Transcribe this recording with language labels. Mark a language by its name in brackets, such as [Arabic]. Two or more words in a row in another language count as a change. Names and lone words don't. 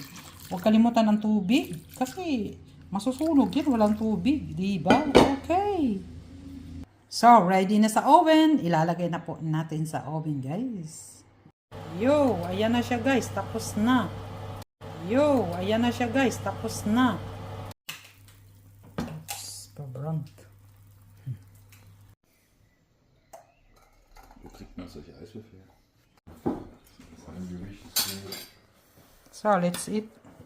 [Filipino] Huwag kalimutan ang tubig. Kasi masusunog yan, walang tubig. Diba? Okay. So, ready na sa oven. Ilalagay na po natin sa oven guys. Yo, ayan na siya guys. Tapos na. Yo, ayan na siya guys. Tapos na. [German] Verbrannt. Wo kriegt man solche Eiswürfel her? Das ist ein Gericht. [English] So, let's eat.